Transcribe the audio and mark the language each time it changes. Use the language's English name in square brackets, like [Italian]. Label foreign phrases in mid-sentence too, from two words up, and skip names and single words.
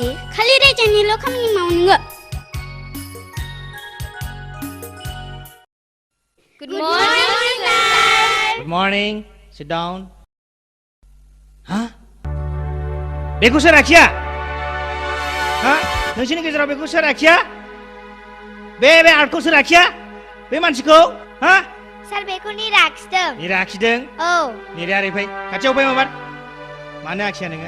[Bodo] खालि रायजानायल' खामानि मावो नोङो [English] good morning Good morning. Sit down. Hah? [Bodo] बेखौ सोर आखिया? हा? नोंसिनि गेजेराव बेखौ सोर आखिया? बे आर्टखौ सोर आखिया? बे मानसिखौ? हा? सार बेखौ निरा आखिदों निरा आखिदों? औ निराया ओरै फै खाथियाव फै माबार मानो आखिया नोङो?